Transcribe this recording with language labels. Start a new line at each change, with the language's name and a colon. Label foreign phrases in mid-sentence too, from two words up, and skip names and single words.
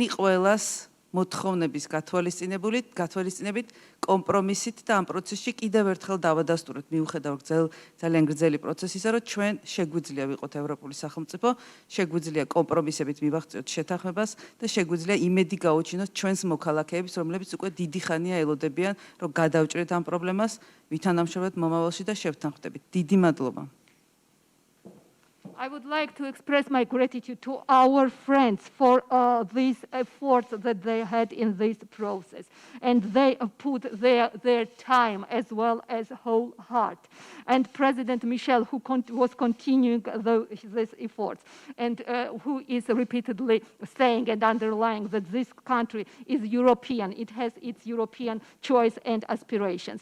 Georgian: ყველას მოთხოვნების გათვალისწინებით კომპრომისით და ამ პროცესში კიდევ ერთხელ დავადასტუროთ, მიუხედავად ძალიან გრძელი პროცესისა, რომ ჩვენ შეგვიძლია ვიყოთ ევროპული სახელმწიფო, შეგვიძლია კომპრომისებით მივაღწიოთ შეთანხმებას და შეგვიძლია იმედი გაუჩინოთ ჩვენს მოქალაქეებს, რომლებიც უკვე დიდი ხანია ელოდებიან, რომ გადავჭრით ამ პრობლემას, ვითანამშრომლოთ მომავალში და შევთანხმდებით. დიდი მადლობა.
English: I would like to express my gratitude to our friends for these efforts that they had in this process. And they put their time as well as whole heart. And President Michel, who was continuing these efforts, and who is repeatedly saying and underlying that this country is European, it has its European choice and aspirations.